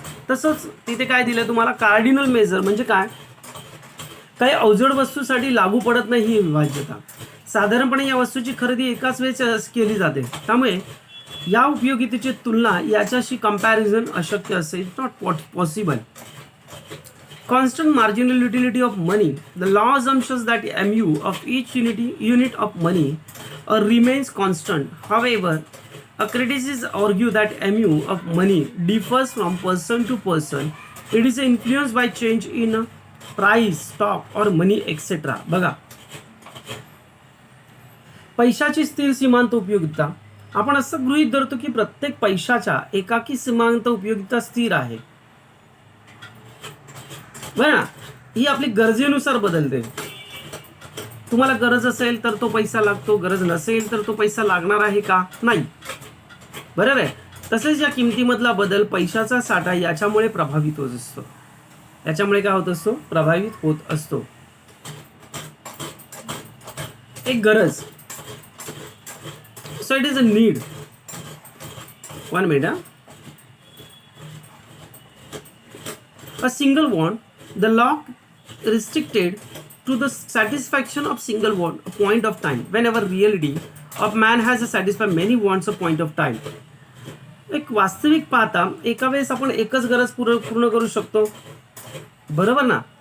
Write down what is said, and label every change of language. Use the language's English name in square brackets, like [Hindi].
[Marathi] तसंच तिथे काय दिलं तुम्हाला, कार्डिनल मेजर म्हणजे काय, काही अवजड वस्तूसाठी लागू पडत नाही ही विभाज्यता. साधारणपणे या वस्तूची खरेदी एकाच वेळेस केली जाते, त्यामुळे या उपयोगितेची तुलना याच्याशी कंपॅरिझन अशक्य असते. [English] It's not possible. Constant marginal utility of money. The law assumes that MU of each unit of money remains constant. However, critics argue that MU of money differs from person to person. It is influenced by change in price, stock or money, etc. [Marathi] बघा, पैशाची स्थिर सीमांत उपयोगिता. आपण असं गृहीत धरतो की प्रत्येक पैशाच्या एकाकी सीमांत उपयोगिता स्थिर आहे, बरं ना. ही आपली गरजेनुसार बदलते. तुम्हाला गरज असेल तर तो पैसा लागतो, गरज नसेल तर तो पैसा लागणार आहे का, नाही, बरोबर आहे. तसेच या किमतीमधला बदल पैशाचा साठा याच्यामुळे प्रभावित होत असतो. याच्यामुळे काय होत असतो, प्रभावित होत असतो. एक गरज, [English] So it is a need. 1 minute. A single want, the law restricted to the satisfaction of single want, a point of time, whenever reality of man has to satisfy many wants a point of time. [Marathi] एक वास्तविक पाहता एका वेळेस आपण एकच गरज पूर्ण करू शकतो, बरोबर ना.